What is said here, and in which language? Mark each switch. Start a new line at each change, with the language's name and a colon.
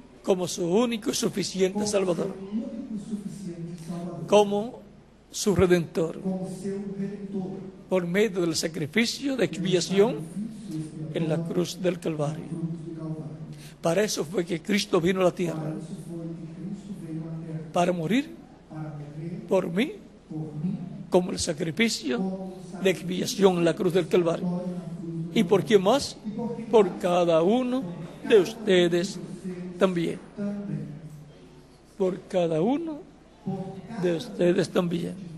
Spanish: como su único y suficiente Salvador,
Portuguese: como seu único e suficiente Salvador,
Spanish: como su Redentor,
Portuguese: como seu Redentor,
Spanish: por medio del sacrificio de expiación en la cruz del Calvario.
Portuguese: cruz do Calvário.
Spanish: Para eso fue que Cristo vino a la tierra,
Portuguese: Para isso foi que Cristo veio à terra,
Spanish: para morir
Portuguese: para morrer
Spanish: por mí
Portuguese: por mim,
Spanish: como el sacrificio
Portuguese: como
Spanish: de expiación en la cruz del Calvario. ¿Y por quién más? Por cada uno de ustedes también. Por cada uno de ustedes también.